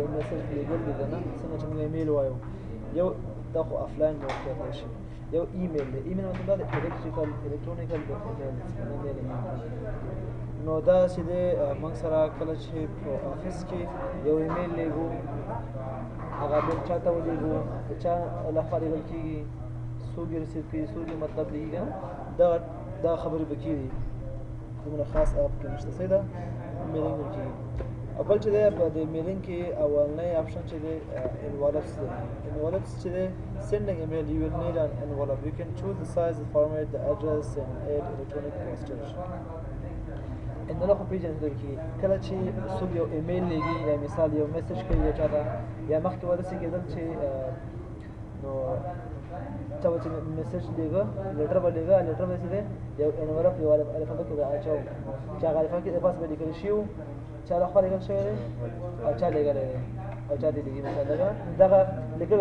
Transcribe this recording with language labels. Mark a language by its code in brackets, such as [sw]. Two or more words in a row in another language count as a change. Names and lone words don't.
[ps] میسج لیږل دی که نه څنګه چې موږ ایمیل وایو یو دا خو [en] offline mode [ps] کېدای شي یو ایمیل دی ایمیل مطلب دا د [en] electronical email [ps] نو دا چې دی موږ سره کله چې په افس کې یو ایمیل لیږو هغه بل چا ته ولیږو د چا لخوا لیږل کېږي څوک یې ریسیو کوي څوک یې مطلب لیږي که نه دا خبرې به کېږي دومره خاص اپ کې نشته صحیح ده میلینګ ویل کېږي او بل چې دی په د میلینګ کې اولنی اپشن چې دی envelopes دی envelopes چې دی [en] sending email you will need an envelope you can choose the size the format the address and add electronic postage [ps] envelope پیژندل کېږي کله چې څوک یو ایمیل لیږي یا مثال یو میسج کوي یو چا ته یا مخکې به داسې کېدل چې نو چا به چې میسج لیږه لیټر به لیږه لیټر به چې دی یو انولپ یو الفابet کې به اچوو چې هغه الفابet کې د پاس به لیکل شوي وو چا لخوا لیږل شوی دی او چا لیږلی دی او چا دې لیږي مثال دغه لیکل